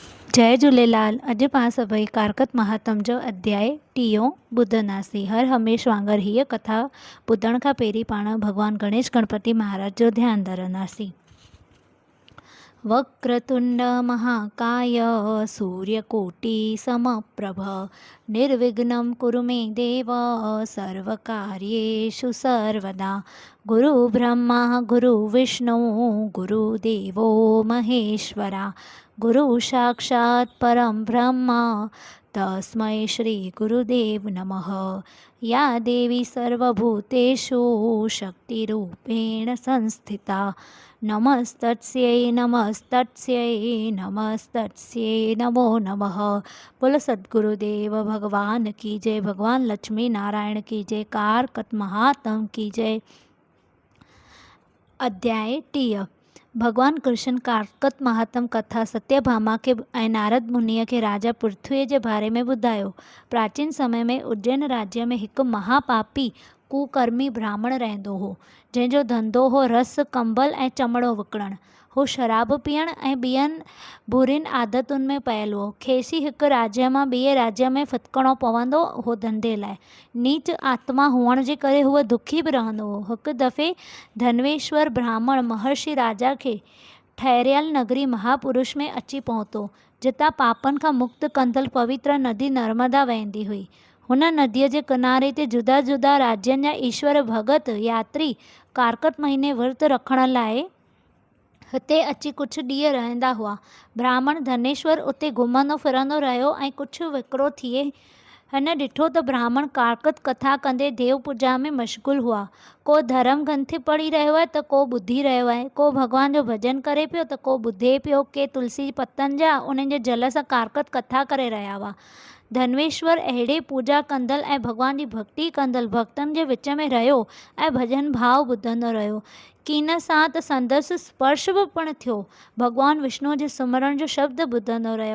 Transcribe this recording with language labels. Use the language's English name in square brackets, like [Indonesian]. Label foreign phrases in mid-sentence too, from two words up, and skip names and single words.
[Sindhi] जय झूलेलाल। अॼु पाण सभई कारकत महात्म जो अध्याय 30 ॿुधंदासीं। हर हमेश वांगुरु हीअ कथा ॿुधण खां पहिरीं पाण भॻवान गणेश गणपति महाराज जो ध्यानु धरंदासीं। [Sanskrit] वक्रतुंड महाकाय सूर्यकोटि समप्रभ निर्विघ्नं कुरु मे देव सर्वकार्येषु सर्वदा। गुरु ब्रह्मा गुरु विष्णु गुरुदेवो महेश्वरा गुरु साक्षात् परं ब्रह्म तस्मै श्री गुरुदेव नमः। या देवी सर्वभूतेषु शक्तिरूपेण संस्थिता नमस्तस्यै नमस्तस्यै नमस्तस्यै नमो नमः। [Hindi] बोलो सद्गुरुदेव भगवान की जय। भगवान लक्ष्मी नारायण की जय। कारकत महात्म की जय। अध्याय 30। [Sindhi] भगवान कृष्ण कारकत महात्म कथा सत्यभामा के ऐं नारद मुनीअ खे राजा पृथ्वीअ जे बारे में ॿुधायो। प्राचीन समय में उज्जैन राज्य में हिकु महापापी कुकर्मी ब्राह्मण रहंदो हो, जंहिंजो धंधो हो रस कंबल ऐं चमड़ो विकिणणु। हू शराब पीअण ऐं ॿियनि बुरियुनि आदतुनि में पयल हो। खेसि हिकु राज्य मां ॿिए राज्य में फिटिकणो पवंदो हो धंधे लाइ। नीच आत्मा हुअण जे करे हूअ दुखी बि रहंदो हो। हिकु दफ़े धनवेश्वर ब्राह्मण महर्षि राजा खे ठहिरियल नगरी महापुरुष में अची पहुतो, जितां पापनि खां मुक्त कंदल पवित्र नदी नर्मदा वहंदी हुई। हुन नदीअ जे किनारे ते जुदा जुदा राज्यनि जा ईश्वर भगत यात्री कारकत महीने विर्त रखण लाइ हिते अची कुझु ॾींहं रहंदा हुआ। ब्राह्मण धनेश्वर उते घुमंदो फिरंदो रहियो ऐं कुझु विकिरो थिए हिन ॾिठो त ब्राह्मण कारकत कथा कंदे देव पूॼा में मशगूल हुआ। को धर्म ग्रंथ पढ़ी रहियो आहे त को ॿुधी रहियो आहे, को भॻवान जो भॼन करे पियो त को ॿुधे पियो, के तुलसी पतनि जा उन्हनि जे जल सां कारकत कथा करे रहिया हुआ। धनवेश्वर अहिड़े पूॼा कंदल ऐं भॻवान जी भक्ति कंदल भक्तनि जे विच में रहियो ऐं भॼन भाव ॿुधंदो रहियो। कीन सां त संदसि स्पर्श बि पिणु थियो। भॻवान विष्णु जे सुमरण जो शब्द ॿुधंदो रहियो।